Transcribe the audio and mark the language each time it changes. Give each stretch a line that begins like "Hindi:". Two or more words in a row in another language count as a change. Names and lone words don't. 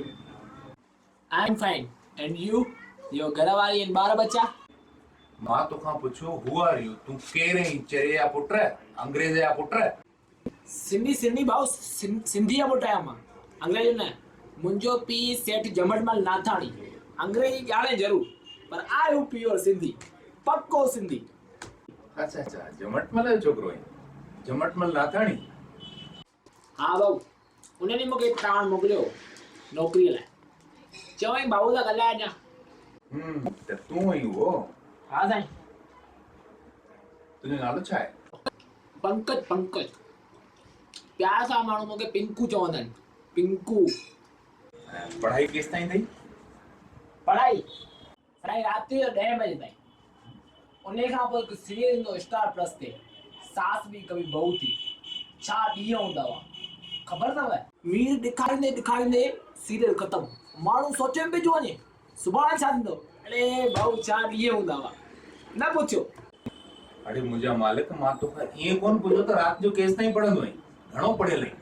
English: I'm fine. And you? Your घरवाली and
Hindi: बारह बच्चा?
Sindhi: मां तोखां पुछो
English: who are you,
Sindhi: तू केरु आहीं? चरे जा पुट, अंग्रेज जा पुट? सिंधी भाऊ, सिंधी जा पुट आहियां मां, अंग्रेज न। मुंहिंजो पीउ सेठ जमटमल नाथाणी, अंग्रेजी ॼाणे ज़रूर, पर आहियो प्योर सिंधी, पक्को सिंधी। अच्छा, जमटमल जो छोकिरो आहीं? जमटमल नाथाणी? हाँ भाऊ, उन्हनि मूंखे तव्हां मोकिलियो नौकरीअ लाइ। चवई भाऊ सां ॻाल्हाए अञा। त तूं आई हो? हा साईं। तुंहिंजो नालो छा आहे? पंकज पंकज। प्यार सां माण्हू मूंखे पिंकू चवंदा आहिनि, पिंकू। ऐं पढ़ाई केसि ताईं अथई? पढ़ाई साईं राति जो 10 बजे ताईं। उन खां पोइ हिकु सीरियल ईंदो स्टार प्लस ते, सास भी कभी बहू थी। छा ॾींहं हूंदा हुआ ख़बर अथव? मीर ॾेखारींदे ॾेखारींदे सीरियल ख़तमु। माण्हू सोचे में पइजी वञे सुभाणे छा थींदो। अरे भाऊ छा ॾींहं हूंदा हुआ, न पुछो। अड़े मुंहिंजा मालिक, मां तोखां ईअं कोन पुछो त राति जो केसि ताईं पढ़ंदो आहीं, घणो पढ़ियल आहीं?